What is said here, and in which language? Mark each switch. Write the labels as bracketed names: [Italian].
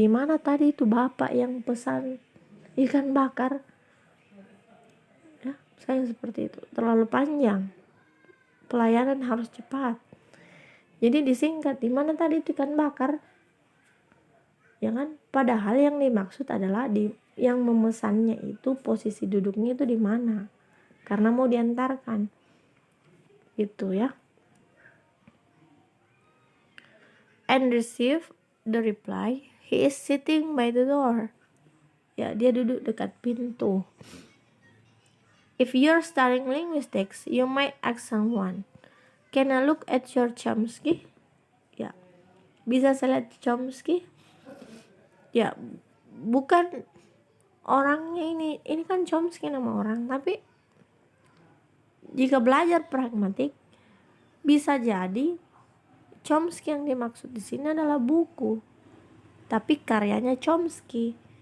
[Indonesian] Di mana tadi itu bapak yang pesan ikan bakar ya, saya seperti itu, terlalu panjang, pelayanan harus cepat, jadi disingkat. Di mana tadi itu ikan bakar ya kan, padahal yang dimaksud adalah yang memesannya itu posisi duduknya itu di mana, karena mau diantarkan itu ya. [English] And receive the reply, "He is sitting by the door." [Indonesian] Ya, dia duduk dekat pintu. [English] If you're studying linguistics, you might ask someone, "Can I look at your Chomsky?" [Indonesian] Ya, bisa saya lihat Chomsky? Ya, bukan orangnya ini kan Chomsky nama orang, tapi jika belajar pragmatik bisa jadi Chomsky yang dimaksud di sini adalah buku, tapi karyanya Chomsky.